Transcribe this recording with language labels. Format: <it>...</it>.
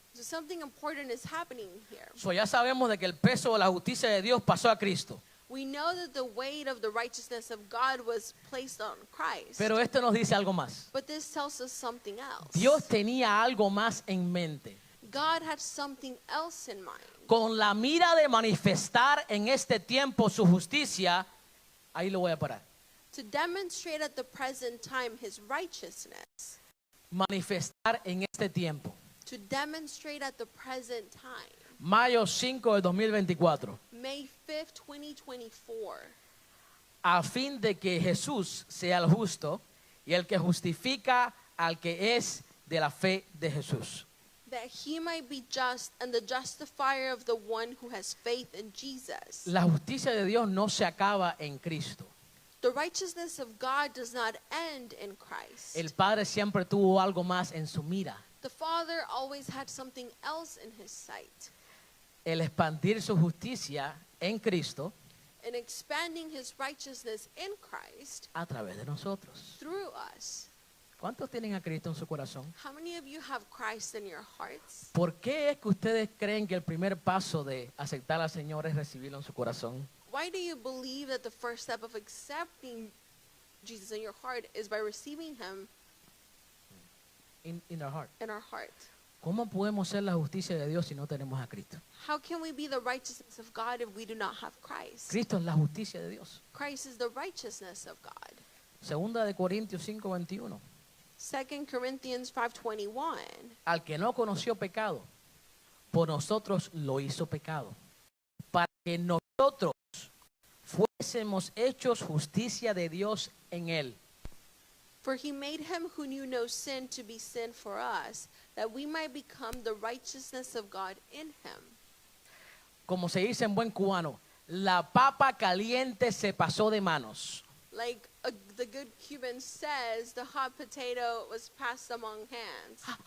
<en>So something important is happening here.</en> <es>So, ya sabemos de que el peso de la justicia de Dios pasó a Cristo.</es> <en>We know that the weight of the righteousness of God was placed on Christ.</en> <es>Pero esto nos dice algo más.</es> <en>But this tells us something else.</en> <es>Dios tenía algo más en mente,</es> <en>God had something else in mind.</en> <es>con la mira de manifestar en este tiempo su justicia. Ahí lo voy a parar.</es> <en>To demonstrate at the present time his righteousness.</en> <es>Manifestar en este tiempo.</es> <en>To demonstrate at the present time.</en> <es>Mayo 5 del 2024.</es> <en>May 5th, 2024.</en> <es>A fin de que Jesús sea el justo y el que justifica al que es de la fe de Jesús.</es> <en>That he might be just and the justifier of the one who has faith in Jesus.</en> <es>La justicia de Dios no se acaba en Cristo.</es> <en>The righteousness of God does not end in Christ.</en> <es>El Padre siempre tuvo algo más en su mira.</es> <en>The Father always had something else in his sight.</en> <es>El expandir su justicia en Cristo</es> <en>And expanding his righteousness in Christ</en> <es>a través de nosotros.</es> <en>through us.</en> <es>¿Cuántos tienen a Cristo en su corazón?</es> <en>How many of you have Christ in your hearts?</en> <es>¿Por qué es que ustedes creen que el primer paso de aceptar al Señor es recibirlo en su corazón?</es> <en>Why do you believe that the first step of accepting Jesus in your heart is by receiving him In our heart. in our heart?</en> <es>¿Cómo podemos ser la justicia de Dios si no tenemos a Cristo?</es> <en>How can we be the righteousness of God if we do not have Christ?</en> <es>Cristo es la justicia de Dios.</es> <en>Christ is the righteousness of God.</en> <es>Segunda de Corintios 5:21.</es> <en>2 Corinthians 5:21.</en> <es>Al que no conoció pecado, por nosotros lo hizo pecado, para que nosotros fuésemos hechos justicia de Dios en él.</es> <en>For he made him who knew no sin to be sin for us, that we might become the righteousness of God in him.</en> <es>Como se dice en buen cubano, la papa caliente se pasó de manos.</es> <en>Like the good Cuban says, the hot potato was passed among hands.</en>